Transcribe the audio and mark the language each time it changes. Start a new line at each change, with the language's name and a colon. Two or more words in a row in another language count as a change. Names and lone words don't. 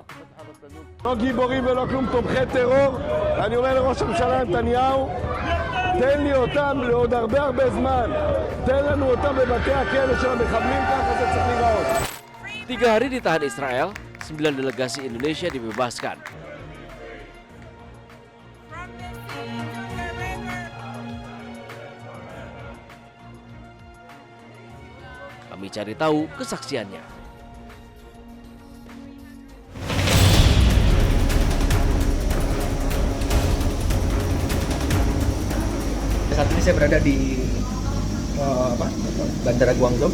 Hebrew: לא גיבורים ולא כלום, תומכי טרור. אני אומר לראש הממשלה נתניהו, תן לי אותם לעוד הרבה זמן. תן לנו אותם בבתי הכלא של המחבלים, ככה זה צריך להיראות.
Indonesian: 3 hari ditahan Israel, 9 delegasi Indonesia dibebaskan. Kami cari tahu kesaksiannya. Saat ini saya berada di Bandara Guangzhou.